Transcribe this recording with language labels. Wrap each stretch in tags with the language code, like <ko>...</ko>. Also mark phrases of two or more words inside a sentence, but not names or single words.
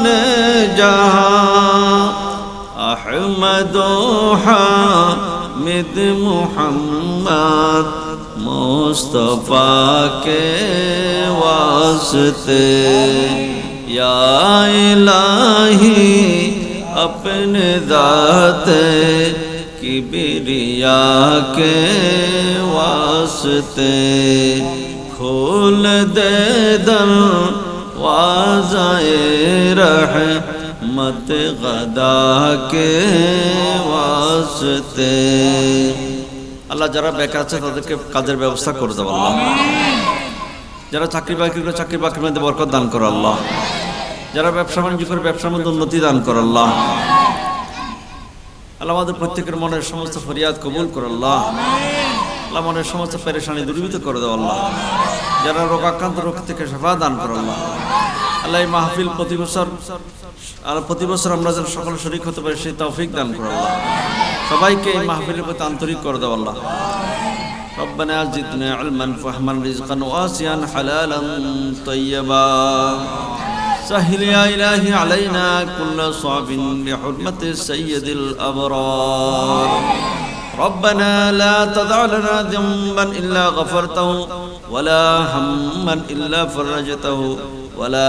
<ur>جہاں احمد و حامد محمد مصطفیٰ کے واسطے یا الہی اپنے ذات کبریا کے واسطے کھول دے دروازۂ رحمت غدا کے واسطے</ur> <bn>আল্লাহ যারা বেকার আছে তাদেরকে কাজের ব্যবস্থা করে দাও আল্লাহ। যারা চাকরি বাকরির মধ্যে বরকত দান করো আল্লাহ। যারা ব্যবসা বাণিজ্য করে ব্যবসার মধ্যে উন্নতি দান করো আল্লাহ। আল্লাহ আমাদের প্রত্যেকের মনের সমস্ত ফরিয়াদ কবুল করো আল্লাহ। আল্লাহ মনের সমস্ত পেরেশানি দূরীভূত করে দাও আল্লাহ। যারা রোগাক্রান্ত রোগ থেকে শেফা দান করো আল্লাহ। আল্লাহ এই মাহফিল প্রতি বছর আমরা যেন সকলে শরীক হতে পারি সেই তৌফিক দান করো আল্লাহ। সবাইকে এই মাহফিলের প্রতি আন্তরিক করে দাও আল্লাহ।</bn> <ar>ربنا زدنا علما فهما رزقا واسعا حلالا طيبا سهل يا إلهي علينا كل صعب بحرمة سيد الأبرار ربنا لا تدع لنا ذنبا إلا غفرته ولا هما إلا فرجته ولا</ar>